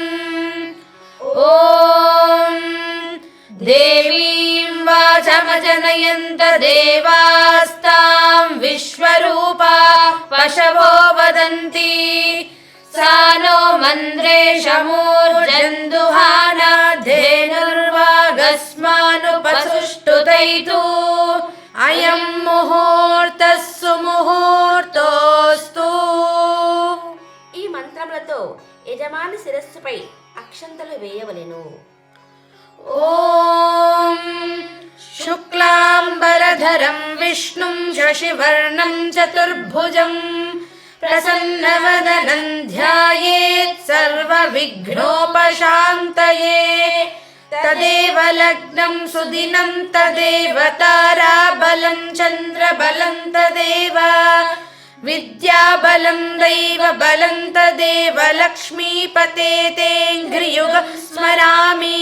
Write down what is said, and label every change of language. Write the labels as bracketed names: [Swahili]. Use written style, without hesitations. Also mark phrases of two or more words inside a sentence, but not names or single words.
[Sanskrit] ॐ देवीं वाचमजनयन्त देवास्तां विश्वरूपा पशवो वदन्ति सा नो मन्द्रेशमूर्जन्दुहाना धेनुर्वागस्मानुपसुष्टुतैतु अयं मुहूर्तः सुमुहूर्तोऽस्तु. [Telugu] ఈ మంత్రములతో యజమాని శిరస్సుపై అక్షంతలు వేయవలెను. [Sanskrit] ॐ शुक्लाम्बरधरं विष्णुं शशिवर्णं चतुर्भुजं प्रसन्नवदनं ध्यायेत् सर्वविघ्नोपशान्तये. तदेव लग्नं सुदिनं तदेव ताराबलं चन्द्रबलं तदेव विद्याबलं दैवबलं तदेव लक्ष्मीपते तेऽङ्घ्रियुगं स्मरामि.